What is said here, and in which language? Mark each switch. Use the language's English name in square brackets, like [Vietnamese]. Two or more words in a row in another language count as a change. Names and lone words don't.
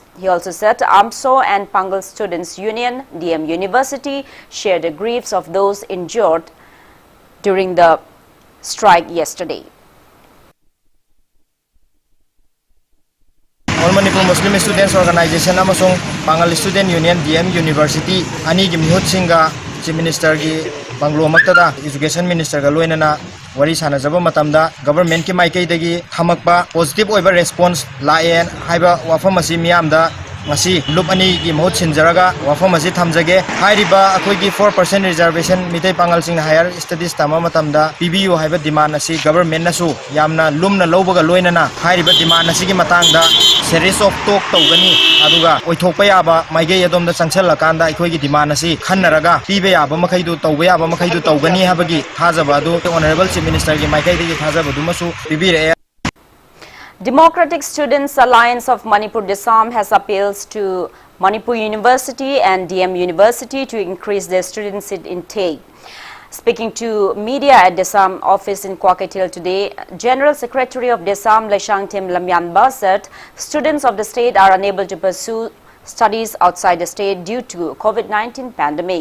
[English] He also said AMSO and Pangal Students Union, DM University, share the griefs of those injured during the strike yesterday. [Manipuri] All Manipur Muslim Students Organization amasung Bangal Student Union DM University ani gi mihut singa [English] Chief Minister [Manipuri] gi Banglo maktada [English] Education Minister [Manipuri] ga loinana wari sana jaba matamda government ki maikai dagi thamakpa positive oiba response laen haiba wafam asi miamda ngasi lup ani gi mahut sinjaraga wafam asi thamjage hairiba akoi gi 4% reservation mitai pangal sing [English] higher studies [Manipuri] tama matamda PBU haiba demand asi government nasu yamna lumna lobaga loinana hairiba demand asi gi matangda [English] series of talk [Manipuri] tawgani aduga oithokpa yaba maigai adomda changchal kanda akoi gi demand asi khannaraga pibe yaba makai du tawba yaba makai du tawgani habagi thajaba adu [English] honorable chief minister [Manipuri] gi maikai gi thajaba du masu pibire. [English] Democratic Students Alliance of Manipur Desam has appeals to Manipur University and DM University to increase their student seat intake. Speaking to media at Desam office in Kwakatil today, General Secretary of Desam Laishangtim Lamyanba said students of the state are unable to pursue studies outside the state due to COVID-19 pandemic.